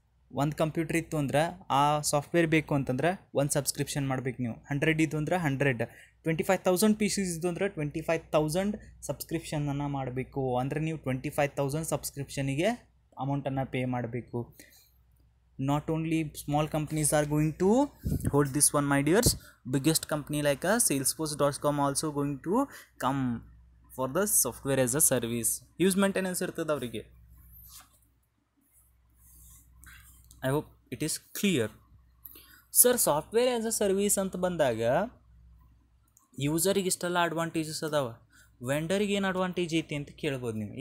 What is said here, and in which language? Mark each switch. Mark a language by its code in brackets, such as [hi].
[kn] ಒಂದು ಕಂಪ್ಯೂಟರ್ ಇತ್ತು ಅಂದ್ರೆ ಆ ಸಾಫ್ಟ್ವೇರ್ ಬೇಕು ಅಂತಂದ್ರೆ ಒಂದು ಸಬ್ಸ್ಕ್ರಿಪ್ಷನ್ ಮಾಡ್ಬೇಕು ನೀವು. 100 ಇದ್ದು ಅಂದ್ರೆ 100, 25,000 ಪೀಸಸ್ ಇದ್ದು ಅಂದ್ರೆ 25,000 ಸಬ್ಸ್ಕ್ರಿಪ್ಷನನ್ನು ಮಾಡಬೇಕು. ಅಂದರೆ ನೀವು 25,000 ಸಬ್ಸ್ಕ್ರಿಪ್ಷನಿಗೆ ಅಮೌಂಟನ್ನು ಪೇ ಮಾಡಬೇಕು. [en] Not only small companies are going to hold this one, my dears. Biggest company like salesforce.com also going to come for the software as a service. Use maintenance [kn] ಇರ್ತದೆ ಅವರಿಗೆ. [en] I hope it is clear. [kn] Sir, software as a service ಅಂತ ಬಂದಾಗ ಯೂಸರಿಗೆ ಇಷ್ಟೆಲ್ಲ advantages ಅದಾವ, ವೆಂಡರಿಗೆ ಏನು advantage ಐತಿ ಅಂತ ಕೇಳ್ಬೋದು ನೀವು.